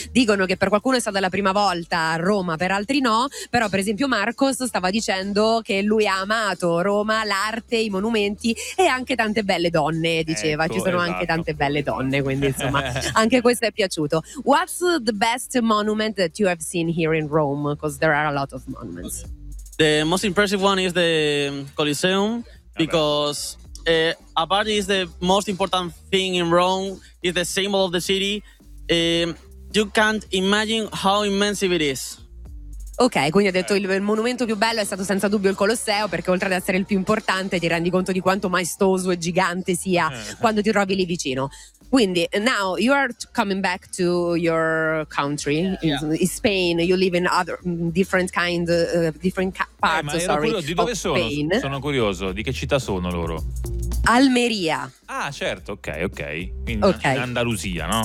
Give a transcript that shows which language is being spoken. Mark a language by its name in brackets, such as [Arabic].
[Italian] Dicono che per qualcuno è stata la prima volta a Roma, per altri no, però per esempio Marcos stava dicendo che lui ha amato Roma, l'arte, i monumenti e anche tante belle donne, diceva. Ecco, ci sono esatto, anche tante belle donne, quindi insomma anche questo è piaciuto. [English] What's the best monument that you have seen here in Rome? Because there are a lot of monuments. The most impressive one is the Colosseum, because apparently is the most important thing in Rome, is the symbol of the city. You can't imagine how immense it is. [Italian] Ok, quindi ha detto il monumento più bello è stato senza dubbio il Colosseo, perché oltre ad essere il più importante ti rendi conto di quanto maestoso e gigante sia quando ti trovi lì vicino. [English] Quindi, now you are coming back to your country, in Spain. You live in other different parts. [Italian] Di dove sono? Sono curioso. Di che città sono loro? Almeria. Ah, certo. Ok. Quindi in Andalusia, no?